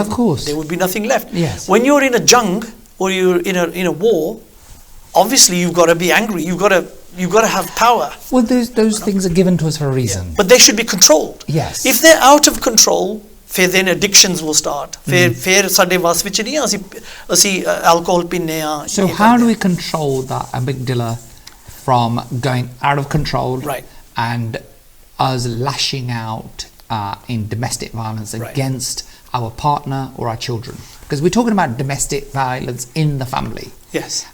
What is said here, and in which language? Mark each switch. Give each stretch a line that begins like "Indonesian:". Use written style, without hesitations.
English: of course, there would be nothing left. Yes. When you're in a jung or you're in a war, obviously you've got to be angry. You've got to have power. Well, those things are given to us for a reason. Yeah. But they should be controlled. Yes. If they're out of control, then addictions will start.
Punjabi: ਫਿਰ ਸਾਡੇ ਵਾਸ ਵਿੱਚ ਨਹੀਂ, ਅਸੀਂ alcohol ਪੀਨੇ ਆ.
English: So how do we control that amygdala from going out of control? Right. And us lashing out in domestic violence against our partner or our children? Because we're talking about domestic violence in the family. Yes.